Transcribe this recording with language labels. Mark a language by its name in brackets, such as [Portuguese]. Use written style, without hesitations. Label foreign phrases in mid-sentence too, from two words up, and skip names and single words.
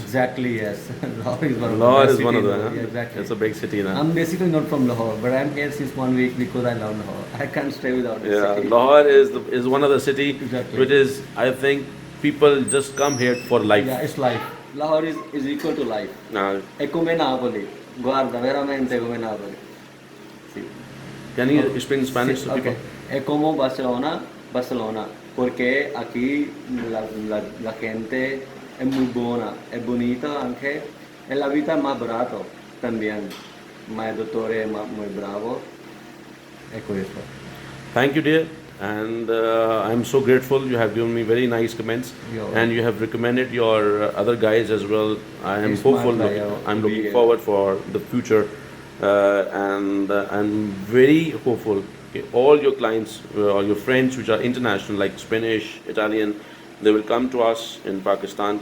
[English] Exactly, yes. Lahore is one of Lahore the is best one of cities. them. Yeah, exactly. It's a big city now. I'm basically not from Lahore, but I'm here since 1 week because I love Lahore. I can't stay without it. Yeah, Lahore is one of the city Exactly. which is, I think, people just come here for life. Yeah, it's life. Lahore is equal to life. [Italian] E come Napoli. Guarda, veramente come Napoli. Sì. [English] Can you explain Spanish to people? Okay. [Spanish] Es como Barcelona, porque aquí la gente es muy buena, es bonita [Italian] anche, e la vita [Spanish] es más barato también. My dottore es muy bravo. [Italian] È questo. [English] Thank you, dear. And I'm so grateful. You have given me very nice comments, You're and you have recommended your other guys as well. I am It's my hopeful. pleasure I'm to be looking here. forward for the future, and I'm very hopeful. Okay, all your clients or your friends which are international, like Spanish, Italian, they will come to us in Pakistan.